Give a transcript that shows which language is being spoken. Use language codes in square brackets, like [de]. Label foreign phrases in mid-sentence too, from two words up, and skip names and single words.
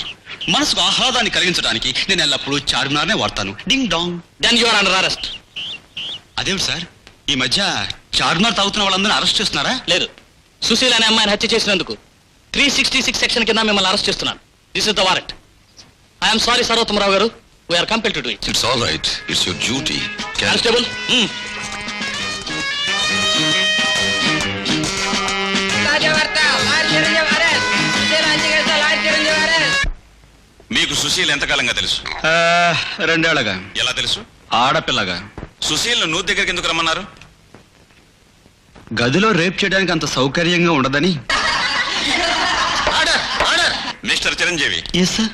[te] మనసుకు ఆహ్లాదాన్ని కలిగించడానికి నేను ఎల్లప్పుడూ చార్మినార్నే వాడతాను. డింగ్ డాంగ్. [en] Then you are under arrest. [te] అదేమిటి సార్, ఈ మధ్య చార్మినార్ తాగుతున్న వాళ్ళందరినీ అరెస్ట్ చేస్తున్నారా? లేదు, సుశీల్ అనే అమ్మాయిని హత్య చేసినందుకు 366 సెక్షన్ కింద మిమ్మల్ని అరెస్ట్ చేస్తున్నాను. [en] This is the warrant. I'm sorry సర్వోత్తమరావు గారు, We're compelled to do it. It's all right, it's your duty. [te] కానిస్టేబుల్, [hi] ताजा वार्ता, लाल चिरंजीव अरेस्ट. लाल चिरंजीव अरेस्ट. [te] మీకు సుశీల్ ఎంతకాలంగా తెలుసు? 2 ఏళ్ళగా. ఎలా తెలుసు? ఆడపిల్లగా. సుశీల్ నువ్వు దగ్గరికి ఎందుకు రమ్మన్నారు? గదిలో రేప్ చేయడానికి అంత సౌకర్యంగా ఉండదని. మిస్టర్ చిరంజీవి, [en] Yes sir.